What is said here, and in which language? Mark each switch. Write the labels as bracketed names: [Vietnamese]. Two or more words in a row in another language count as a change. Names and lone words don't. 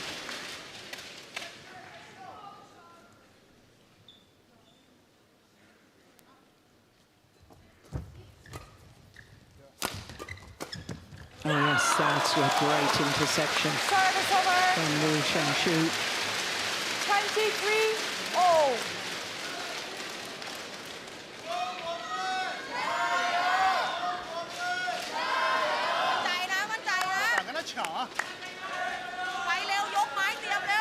[English] Oh yes, that's a great interception Service over. from Liu Shengshu. 23-all. [Thai] ใจนะมั่นใจนะ [Chinese] 敢跟他抢啊！ [Thai] ไปเร็วยกไม้เตรียมเร็ว